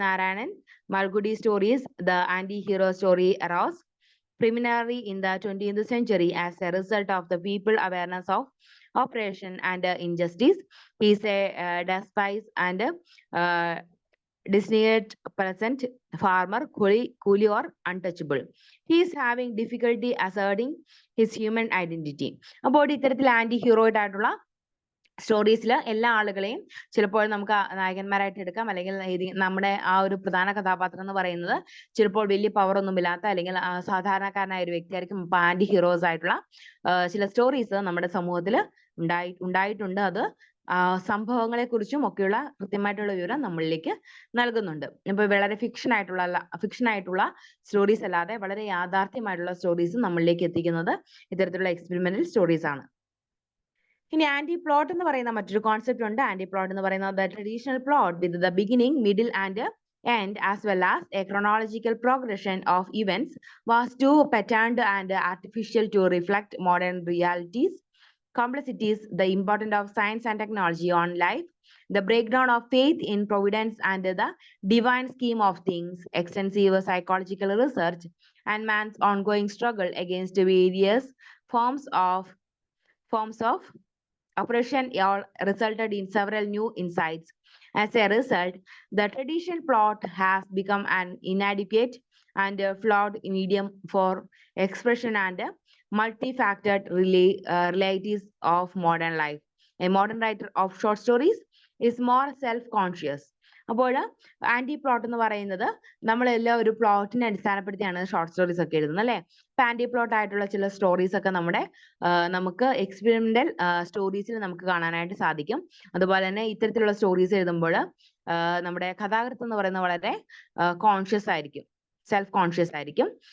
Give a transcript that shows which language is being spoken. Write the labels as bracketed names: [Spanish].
[English] Narayanan, Malgudi stories. The anti-hero story arose primarily in the 20th century as a result of the people's awareness of oppression and injustice. He is a despised and disneered peasant, farmer, coolie or untouchable. He is having difficulty asserting his human identity. [Malayalam] അപ്പോൾ ഇത്തരത്തിൽ anti ഹീറോയിഡ് ആയിട്ടുള്ള സ്റ്റോറീസിൽ എല്ലാ ആളുകളെയും ചിലപ്പോൾ നമുക്ക് നായകന്മാരായിട്ട് എടുക്കാം, അല്ലെങ്കിൽ നമ്മുടെ ആ ഒരു പ്രധാന കഥാപാത്രം എന്ന് പറയുന്നത് ചിലപ്പോൾ വലിയ പവർ ഒന്നുമില്ലാത്ത അല്ലെങ്കിൽ സാധാരണക്കാരനായ ഒരു വ്യക്തിയായിരിക്കും. ആന്റി ഹീറോസ് ആയിട്ടുള്ള ചില സ്റ്റോറീസ് നമ്മുടെ സമൂഹത്തിൽ ഉണ്ടായിട്ടുണ്ട്. അത് സംഭവങ്ങളെ കുറിച്ചും ഒക്കെയുള്ള കൃത്യമായിട്ടുള്ള വിവരം നമ്മളിലേക്ക് നൽകുന്നുണ്ട്. ഇപ്പൊ വളരെ ഫിക്ഷൻ ആയിട്ടുള്ള സ്റ്റോറീസ് അല്ലാതെ വളരെ യാഥാർത്ഥ്യമായിട്ടുള്ള സ്റ്റോറീസ് നമ്മളിലേക്ക് എത്തിക്കുന്നത് ഇത്തരത്തിലുള്ള എക്സ്പെരിമെന്റൽ സ്റ്റോറീസ് ആണ്. ഇനി ആന്റി പ്ലോട്ട് എന്ന് പറയുന്ന മറ്റൊരു കോൺസെപ്റ്റ് ഉണ്ട്. [English] anti plot [Malayalam] എന്ന് പറയുന്നത് [English] Traditional plot with the beginning, middle and end as well as a chronological progression of events was too patterned and artificial to reflect modern realities, complexities, the importance of science and technology on life, the breakdown of faith in providence and the divine scheme of things, extensive psychological research, and man's ongoing struggle against various forms of oppression all resulted in several new insights. As a result, the traditional plot has become an inadequate and flawed medium for expression and multifactored realities of modern life. A modern writer of short stories is more self-conscious. [Malayalam] അപ്പോൾ anti plot എന്ന് പറയുന്നത് നമ്മളെല്ലാം ഒരു പ്ലോട്ടിനെ അടിസ്ഥാനപ്പെടുത്തിയാണ് short stories ഒക്കെ എഴുതുന്നത്, അല്ലെ? ഇപ്പൊ ആന്റി പ്ലോട്ട് ആയിട്ടുള്ള ചില സ്റ്റോറീസ് ഒക്കെ നമുക്ക് എക്സ്പെരിമെന്റൽ സ്റ്റോറീസിൽ നമുക്ക് കാണാനായിട്ട് സാധിക്കും. അതുപോലെ തന്നെ ഇത്തരത്തിലുള്ള സ്റ്റോറീസ് എഴുതുമ്പോൾ നമ്മുടെ കഥാകൃത്ത് എന്ന് പറയുന്നത് വളരെ കോൺഷ്യസ് ആയിരിക്കും, സെൽഫ് കോൺഷ്യസ് ആയിരിക്കും.